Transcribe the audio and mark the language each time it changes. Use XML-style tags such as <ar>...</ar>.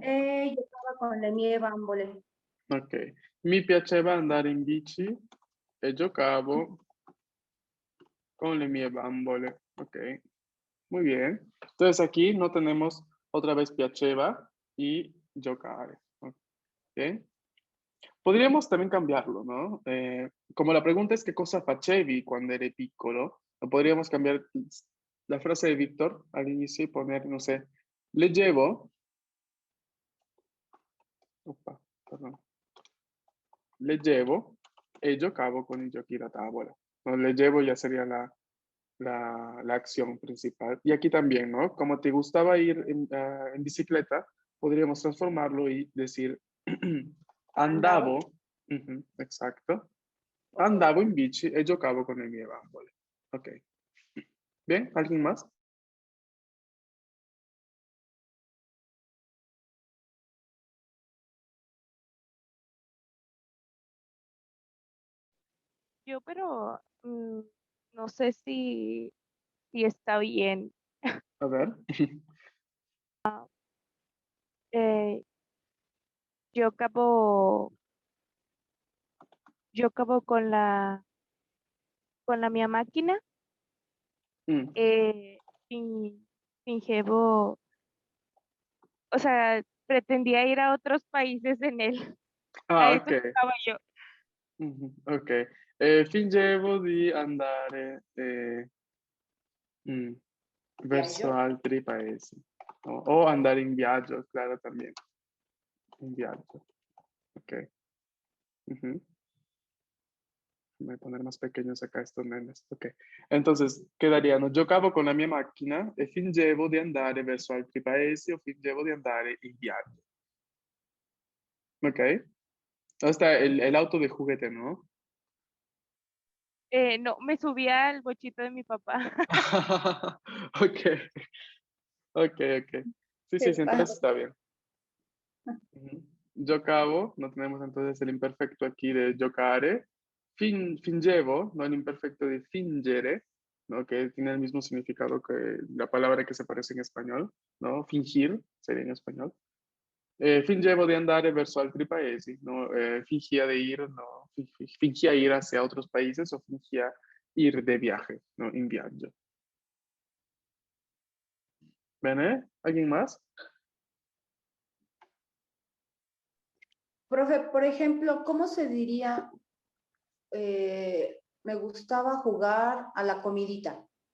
<it>e giocavo con le mie bambole. Ok, mi piaceva andare in bici e giocavo con le mie bambole.</it> <es>Ok, muy bien. Entonces aquí no tenemos otra vez piaceva y giocare. Ok. Podríamos también cambiarlo, ¿no? Como la pregunta es qué cosa facevi cuando eri piccolo, lo podríamos cambiar la frase de Víctor al inicio y poner, no sé, leggevo, oppa, perdón,</es> <it>leggevo e giocavo con i giochi da tavola.</it> <es>No, leggevo ya sería la acción principal. Y aquí también, ¿no? Como te gustaba ir en bicicleta, podríamos transformarlo y decir</es> <it>Andavo.</it> <es>andavo, ujú, exacto.</es> <it>Andavo in bici e giocavo con le mie bambole.</it> <es>Ok. Bien, ¿alguien más? Yo, pero no sé si está bien. A ver. Eh, yo acabo, yo acabo con la mía máquina, Mm. eh, fin- fingevo, o sea, pretendía ir a otros países en él. A eso ok. jugaba yo. Mhm, ok.</es> <it>Fingevo di andare mm, verso Viaggio. altri paesi. O andare in viaggio,</it> <es>claro, también.</es> <it>In viaggio. Ok. Ujú.</it> <es>Voy a poner más pequeños acá estos nenes. Ok. Entonces, quedaríano</es> <it>giocavo con la mia macchina e fingevo di andare verso altri paesi o fingevo di andare in viaggio.</it> <es>Ok. Hasta el auto de juguete, ¿no? No, me subía al bochito de mi papá. Ok, ok, ok. Sí, Qué sí, sí, padre. entonces está bien. Ujú. Giocavo, no tenemos entonces el imperfecto aquí de giocare. Fingevo, no el imperfecto de fingere, ¿no? Que tiene el mismo significado que la palabra que se parece en español, ¿no? Fingir sería en español.</es> <it>Fingevo di andare verso altri paesi, ¿no?</it> <es>Fingía de ir, no, fingía ir hacia otros países o fingía ir de viaje, ¿no?</es> <it>In viaggio.</it> <es>¿Bene? ¿Alguien más? Profe, por ejemplo, ¿cómo se diría? Me gustaba jugar a la comidita.</es>